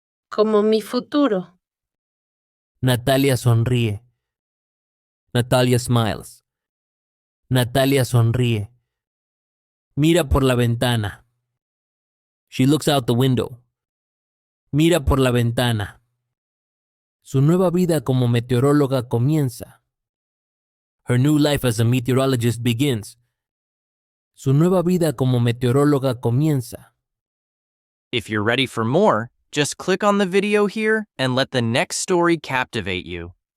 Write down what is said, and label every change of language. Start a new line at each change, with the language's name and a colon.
Spanish: Como mi futuro. Natalia sonríe.
English: Natalia smiles.
Spanish: Natalia sonríe. Mira por la ventana.
English: She looks out the window.
Spanish: Mira por la ventana. Su nueva vida como meteoróloga comienza.
English: Her new life as a meteorologist begins.
Spanish: Su nueva vida como meteoróloga comienza.
English: If you're ready for more, just click on the video here and let the next story captivate you.